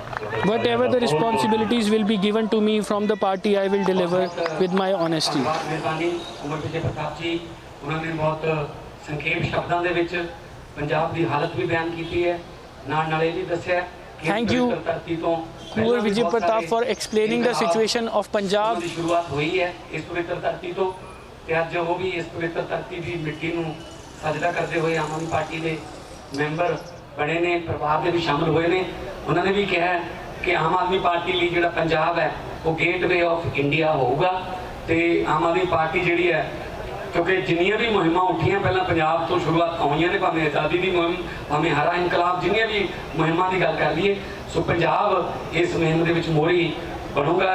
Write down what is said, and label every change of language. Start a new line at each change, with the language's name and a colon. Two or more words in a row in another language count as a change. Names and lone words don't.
English: Whatever the responsibilities will be given to me from the party, I will deliver with my honesty.
Punjabi: ਮਿਹਰਬਾਨੀ ਕੁੰਵਰ ਵਿਜੇ ਪ੍ਰਤਾਪ ਜੀ, ਉਹਨਾਂ ਨੇ ਬਹੁਤ ਸੰਖੇਪ ਸ਼ਬਦਾਂ ਦੇ ਵਿੱਚ ਪੰਜਾਬ ਦੀ ਹਾਲਤ ਵੀ ਬਿਆਨ ਕੀਤੀ ਹੈ, ਨਾਲ ਇਹ ਵੀ ਦੱਸਿਆ ਕਿ
English: Thank you,
Punjabi: ਧਰਤੀ ਤੋਂ
English: Kunwar Vijay Pratap, for explaining the situation of Punjab.
Punjabi: ਦੀ ਸ਼ੁਰੂਆਤ ਹੋਈ ਹੈ ਇਸ ਪਵਿੱਤਰ ਧਰਤੀ ਤੋਂ, ਤੇ ਅੱਜ ਉਹ ਵੀ ਇਸ ਪਵਿੱਤਰ ਧਰਤੀ ਦੀ ਮਿੱਟੀ ਨੂੰ ਸਜਦਾ ਕਰਦੇ ਹੋਏ ਆਮ ਆਦਮੀ ਪਾਰਟੀ ਦੇ ਮੈਂਬਰ ਬਣੇ ਨੇ, ਪਰਿਵਾਰ ਦੇ ਵੀ ਸ਼ਾਮਲ ਹੋਏ ਨੇ। ਉਹਨਾਂ ਨੇ ਵੀ ਕਿਹਾ ਕਿ ਆਮ ਆਦਮੀ ਪਾਰਟੀ ਲਈ ਜਿਹੜਾ ਪੰਜਾਬ ਹੈ ਉਹ ਗੇਟਵੇ ਆਫ ਇੰਡੀਆ ਹੋਊਗਾ, ਤੇ ਆਮ ਆਦਮੀ ਪਾਰਟੀ ਜਿਹੜੀ ਹੈ, ਕਿਉਂਕਿ ਜਿੰਨੀਆਂ ਵੀ ਮੁਹਿੰਮਾਂ ਉੱਠੀਆਂ ਪਹਿਲਾਂ ਪੰਜਾਬ ਤੋਂ ਸ਼ੁਰੂਆਤ ਹੋਈਆਂ ਨੇ, ਭਾਵੇਂ ਆਜ਼ਾਦੀ ਦੀ ਮੁਹਿੰਮ, ਭਾਵੇਂ ਹਰਾ ਇਨਕਲਾਬ, ਜਿੰਨੀਆਂ ਵੀ ਮੁਹਿੰਮਾਂ ਦੀ ਗੱਲ ਕਰ ਲਈਏ, ਸੋ ਪੰਜਾਬ ਇਸ ਮੁਹਿੰਮ ਦੇ ਵਿੱਚ ਮੋਹਰੀ ਬਣੂਗਾ।